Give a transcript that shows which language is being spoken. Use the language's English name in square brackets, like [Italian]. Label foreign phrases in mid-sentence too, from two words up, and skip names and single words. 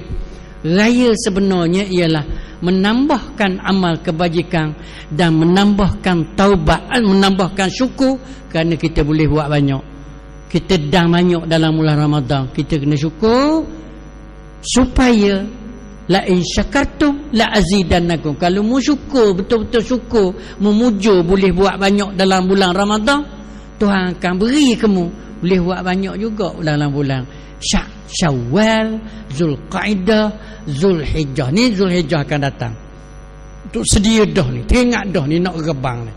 [Malay] Raya sebenarnya ialah menambahkan amal kebajikan dan menambahkan taubat, menambahkan syukur, kerana kita boleh buat banyak. Kita dah banyak dalam bulan Ramadan, kita kena syukur supaya [Arabic] لئن شكرتم لأزيدنكم. [Malay] Kalau mu syukur, betul-betul syukur, memuju boleh buat banyak dalam bulan Ramadan, Tuhan akan beri kamu boleh buat banyak juga dalam bulan Syawal, Zulqaidah, Zulhijjah. Ni Zulhijjah akan datang. Untuk sedia dah ni, teringat dah ni nak rebang ni.